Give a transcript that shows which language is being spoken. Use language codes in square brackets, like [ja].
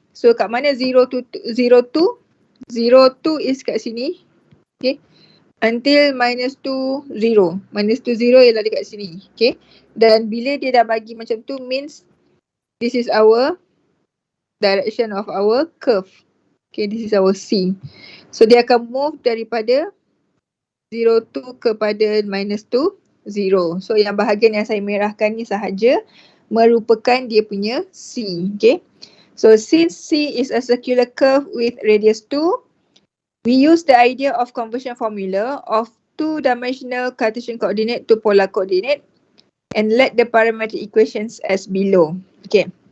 [ms] So kat mana 0 to 0 to? 0 to is kat sini. Okay. [en] Until minus 2, 0. Minus 2, 0 [ms] ialah dekat sini. [en] Okay. [ms] Dan bila dia dah bagi macam tu [en] means this is our direction of our curve. Okay, this is our C. [ms] So dia akan [en] move [ms] daripada 0 to kepada minus 2, 0. So yang bahagian yang saya merahkan ni sahaja merupakan dia punya C. [en] Okay. So since C is a circular curve with radius 2, we use the idea of conversion formula of 2-dimensional Cartesian coordinate to polar coordinate and let the parametric equations as below. Okay.